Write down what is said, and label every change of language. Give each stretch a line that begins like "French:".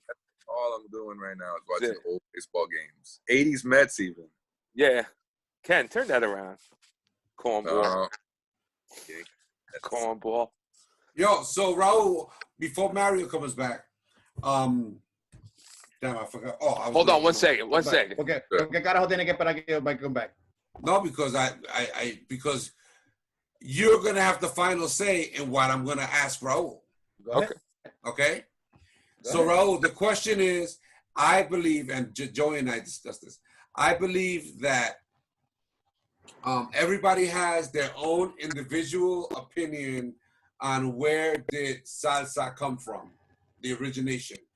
English: That's all I'm doing right now is watching the old baseball games. 80s Mets, even. Yeah. Ken, turn that around. Cornball. Okay. Cornball. Yo, so Raul, before Mario comes back, damn, I forgot. Hold on, one second. Okay.
Spanish: ¿Qué carajo tiene que esperar que yo
English: come back? No, because because you're gonna have the final say in what I'm gonna ask Raul. Okay. Okay. So Raul, the question is, I believe, and Joey and I discussed this. I believe that everybody has their own individual opinion on where did salsa come from, the origination.